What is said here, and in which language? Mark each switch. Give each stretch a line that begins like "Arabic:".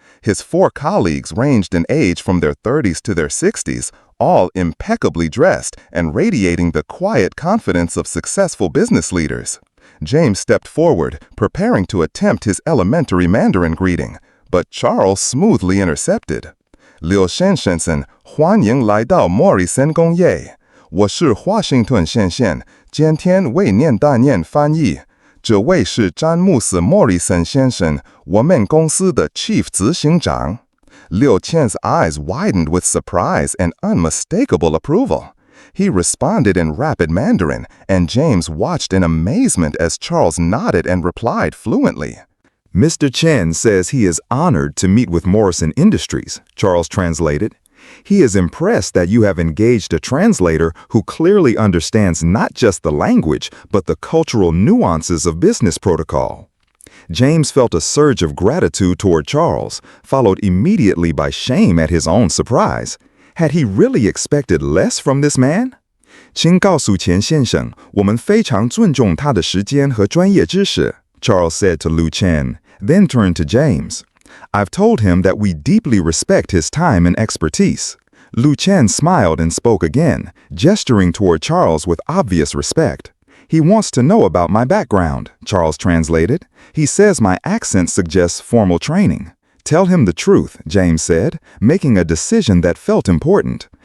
English: His 4 colleagues ranged in age from their 30s to their 60s, all impeccably dressed and radiating the quiet confidence of successful business leaders. James stepped forward, preparing to attempt his elementary Mandarin greeting, but Charles smoothly intercepted.
Chinese: 柳先生，欢迎来到莫里森工业。我是华盛顿先生，今天为您担任翻译。这位是詹姆斯·莫里森先生，我们公司的 Chief 执行长。
English: Liu Chen's eyes widened with surprise and unmistakable approval. He responded in rapid Mandarin, and James watched in amazement as Charles nodded and replied fluently. Mr. Chen says he is honored to meet with Morrison Industries, Charles translated. He is impressed that you have engaged a translator who clearly understands not just the language, but the cultural nuances of business protocol. James felt a surge of gratitude toward Charles, followed immediately by shame at his own surprise. Had he really expected less from this man?
Chinese: 请告诉钱先生，我们非常尊重他的时间和专业知识,
English: Charles said to Lu Chen, then turned to James. I've told him that we deeply respect his time and expertise. Lu Chen smiled and spoke again, gesturing toward Charles with obvious respect. He wants to know about my background, Charles translated. He says my accent suggests formal training. Tell him the truth, James said, making a decision that felt important.